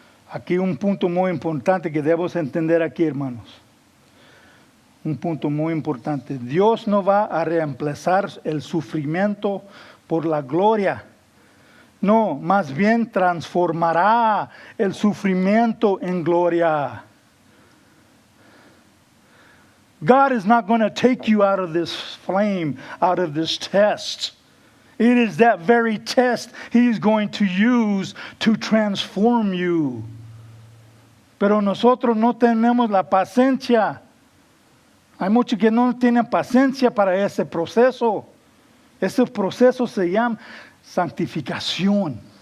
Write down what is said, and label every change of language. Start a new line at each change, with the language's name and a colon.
Spanish: Aquí un punto muy importante que debemos entender aquí, hermanos. Un punto muy importante. Dios no va a reemplazar el sufrimiento por la gloria. No, más bien transformará el sufrimiento en gloria.
English: God is not going to take you out of this flame, out of this test. It is that very test He is going to use to transform you.
Spanish: Pero nosotros no tenemos la paciencia. Hay muchos que no tienen paciencia para ese proceso. Ese proceso se llama santificación.